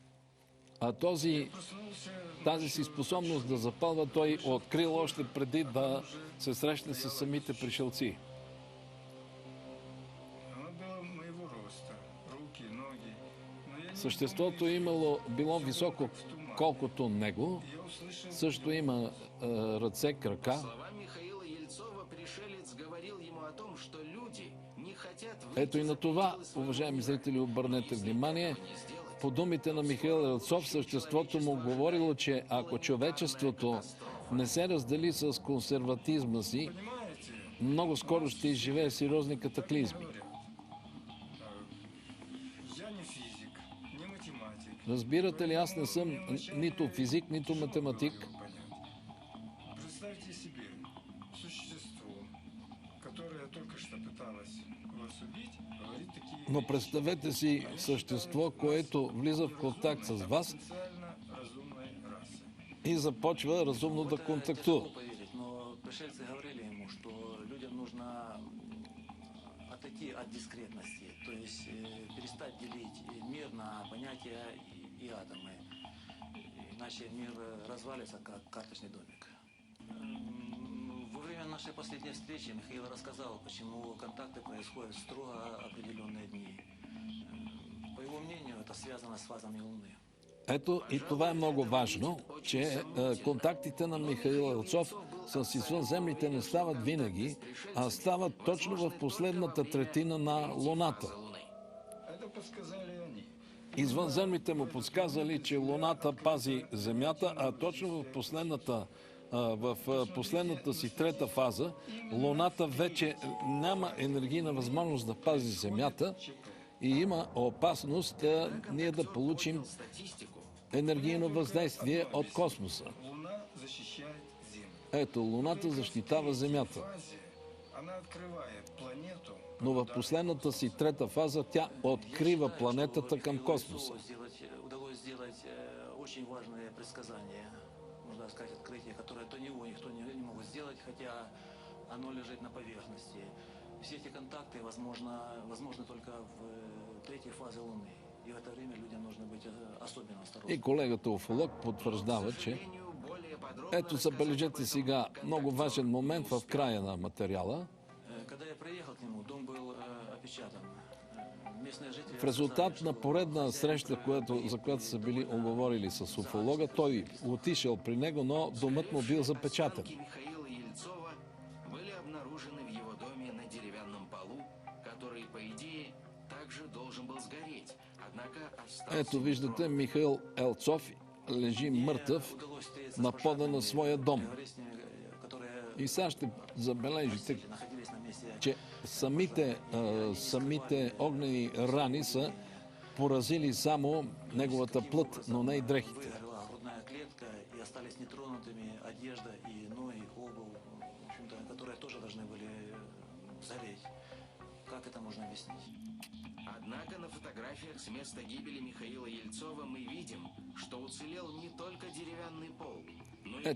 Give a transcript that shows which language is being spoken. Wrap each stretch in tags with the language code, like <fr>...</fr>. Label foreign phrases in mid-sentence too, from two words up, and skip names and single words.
<bg>А тази си способност да запалва той открил още преди да се срещне с самите пришелци.</bg> <ru>Оно было моего роста, руки, ноги. Но я не</ru> <bg>Съществото било високо колкото него,</bg> <ru>Я услышал</ru> <bg>също има ръце, крака.</bg> <ru>Словам Михаила Ельцова, пришелец говорил ему о том, что люди не хотят</ru> <bg>Ето и</bg> <ru>выйти</ru> <bg>на за това,</bg> <ru>пределы своего</ru> <bg>уважаеми зрители, обърнете внимание.</bg> <ru>не сделать.</ru> <bg>По думите на Михаил Елцов, съществото му говорило, че ако човечеството не се раздели с консерватизма си,</bg> <ru>Понимаете?</ru> <bg>много скоро ще изживее сериозни катаклизми.</bg> <ru>Говорят, я не физик, не математик.</ru> <bg>Разбирате ли, аз не съм нито физик, нито математик.</bg> <ru>Представьте себе существо, которое только что пыталось вас убить, говорит такие</ru> <bg>Но</bg> <ru>вещи.</ru> <bg>представете си същество, което влиза в контакт с вас</bg> <ru>Потенциально разумной расы.</ru> <bg>и започва разумно да</bg> <ru>Это контактува. тяжело поверить, но пришельцы говорили ему, что людям нужно отойти от дискретности, то есть перестать делить мир на понятия и атомы. Иначе мир развалится, как карточный домик. Во время нашей последней встречи Михаил рассказал, почему контакты происходят в строго определенные дни. По его мнению, это связано с фазами Луны.</ru> <bg>Ето и това е много важно, че контактите на Михаил Елцов с извънземните не стават винаги, а стават точно в последната третина на Луната.</bg> <ru>Это подсказали они.</ru> <bg>Извънземните му подсказали, че Луната пази Земята, а точно в последната си трета фаза Луната вече няма енергийна възможност да пази Земята и има опасност ние да получим енергийно въздействие от космоса.</bg> <ru>Луна защищает Землю.</ru> <bg>Ето, Луната защитава Земята,</bg> <ru>Фазе она открывает планету.</ru> <bg>но в последната си трета фаза тя открива планетата към космоса.</bg> <ru>Удалось сделать очень важное предсказание, можно сказать, открытие, которое то него никто не мог сделать, хотя оно лежит на поверхности. Все эти контакты возможны только в третьей фазе Луны. И в это время людям нужно быть особенно осторожными.</ru> <bg>И колегата уфолог потвърждава, че ето забележете сега много важен момент в края на материала.</bg> <ru>Когда я приехал к нему, дом был опечатан. Местные жители</ru> <bg>В резултат на поредна среща, за която са били оговорили с уфолога, той отишъл при него, но домът му бил запечатан.</bg> <ru>Останки Михаила Ельцова были обнаружены в его доме на деревянном полу, который, по идее, также должен был сгореть. Однако остался...</ru> <bg>Ето виждате, Михаил Елцов лежи мъртъв на пода на своя дом. И сега ще забележите, че самите огнени рани са поразили само неговата плът, но не и дрехите.</bg> <ru>Выгорела грудная клетка и остались нетронутыми одежда и ноги, обувь, в общем-то, которые тоже должны были сгореть. Как это можно объяснить? Однако на фотографиях с места гибели Михаила Ельцова мы видим, что уцелел не только деревянный пол, но и</ru>